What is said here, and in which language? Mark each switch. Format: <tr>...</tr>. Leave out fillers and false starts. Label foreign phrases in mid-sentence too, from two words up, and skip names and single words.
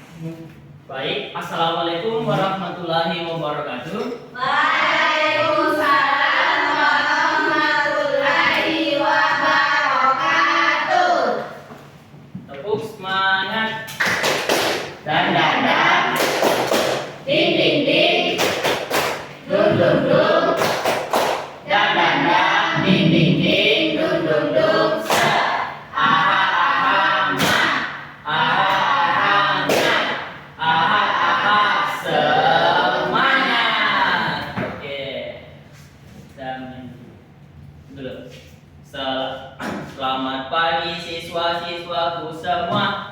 <ar>Baik, السلام عليكم ورحمة الله وبركاته. وعليكم السلام ورحمة الله وبركاته.</ar> <id>Tepuk semangat. Dan Ding ding ding. Dung dung dung. dan ding ding ding Dung dung dung. Se. aha aha ma aha aha aha semangat. Oke. Dan dulu. Selamat pagi siswa-siswaku semua.</id>